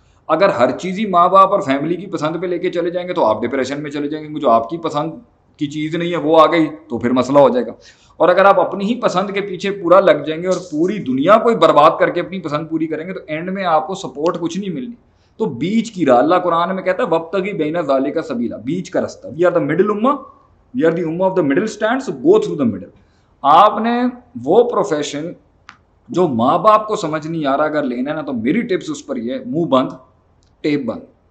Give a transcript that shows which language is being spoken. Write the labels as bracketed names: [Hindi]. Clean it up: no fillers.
[Urdu] اگر ہر چیز ہی ماں باپ اور فیملی کی پسند پہ لے کے چلے جائیں گے تو آپ ڈپریشن میں چلے جائیں گے. جو آپ کی پسند کی چیز نہیں ہے وہ آ گئی تو پھر مسئلہ ہو جائے گا. اور اگر آپ اپنی ہی پسند کے پیچھے پورا لگ جائیں گے اور پوری دنیا کو برباد کر کے اپنی پسند پوری کریں گے تو اینڈ میں آپ کو سپورٹ کچھ نہیں ملنی. تو بیچ کی راہ, اللہ قرآن میں کہتا ہے [Arabic] وابتغی بین ذالک سبیلا, [Urdu] بیچ کا رستہ. [English] We are the middle امہ, we are the امہ of the middle stand, so go through the middle. [Urdu] آپ نے وہ پروفیشن جو ماں باپ کو سمجھ نہیں آ رہا اگر لینا ہے نا, تو میری ٹپس اس پر یہ ہے, منہ بند ٹیپ بند.